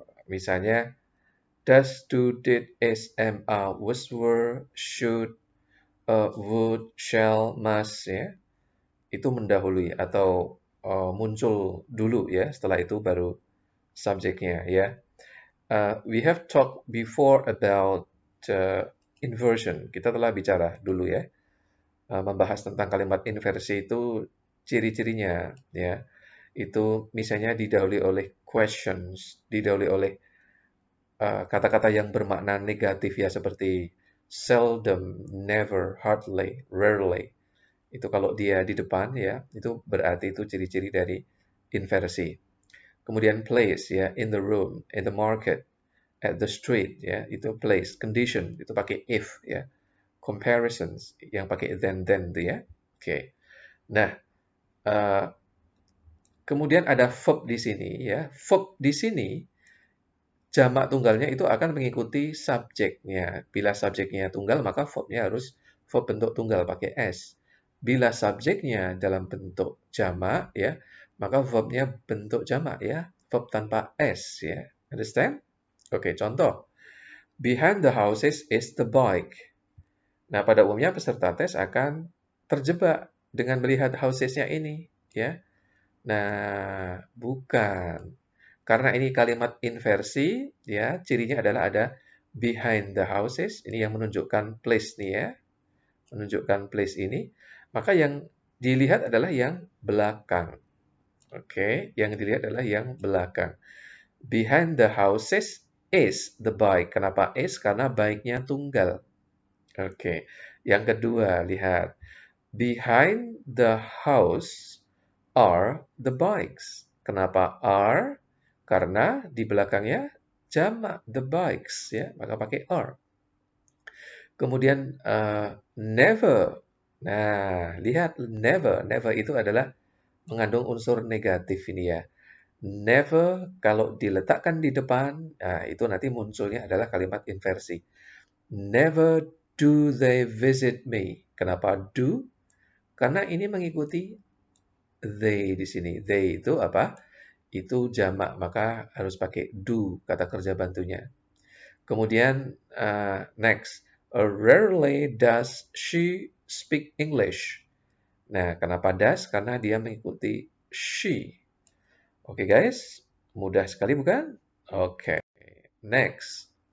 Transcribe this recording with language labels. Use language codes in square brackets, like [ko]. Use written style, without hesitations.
[id] Misalnya does, do, did, is, am, are, was, were, should, would, shall, must ya. Itu mendahului atau muncul dulu ya, setelah itu baru subjeknya ya. [en] We have talked before about inversion. [id] Kita telah bicara dulu ya, membahas tentang kalimat inversi itu ciri-cirinya ya. Itu misalnya didahului oleh questions, didahului oleh kata-kata yang bermakna negatif ya, seperti seldom, never, hardly, rarely. Itu kalau dia di depan ya, itu berarti itu ciri-ciri dari inversi. Kemudian place ya, [en] in the room, in the market, at the street [id] ya, itu place. Condition itu pakai if ya. Comparisons yang pakai then itu ya. Oke. Nah, kemudian ada verb di sini ya. Verb di sini jamak tunggalnya itu akan mengikuti subjeknya. Bila subjeknya tunggal, maka verbnya harus verb bentuk tunggal pakai s. Bila subjeknya dalam bentuk jamak ya, maka verbnya bentuk jamak ya, verb tanpa s ya. Understand? Oke, contoh. [en] Behind the houses is the bike. [id] Nah, pada umumnya peserta tes akan terjebak dengan melihat housesnya ini ya. Nah, bukan. Karena ini kalimat inversi, ya, cirinya adalah ada [en] behind the houses, [id] ini yang menunjukkan place nih ya, menunjukkan place ini, maka yang dilihat adalah yang belakang. Oke, yang dilihat adalah yang belakang. [en] Behind the houses is the bike. [id] Kenapa is? Karena bike-nya tunggal. Oke, yang kedua, lihat. [en] Behind the house are the bikes. [id] Kenapa are? Karena di belakangnya jamak the bikes ya, maka pakai are. Kemudian never. Nah, lihat never itu adalah mengandung unsur negatif ini ya. Never kalau diletakkan di depan, nah itu nanti munculnya adalah kalimat inversi. [en] Never do they visit me. [id] Kenapa do? Karena ini mengikuti they di sini. They itu apa? Itu jamak, maka harus pakai do kata kerja bantunya. Kemudian [en] next, rarely does she speak English. [id] Nah, kenapa does? Karena dia mengikuti she. Oke guys, mudah sekali bukan? Oke, next.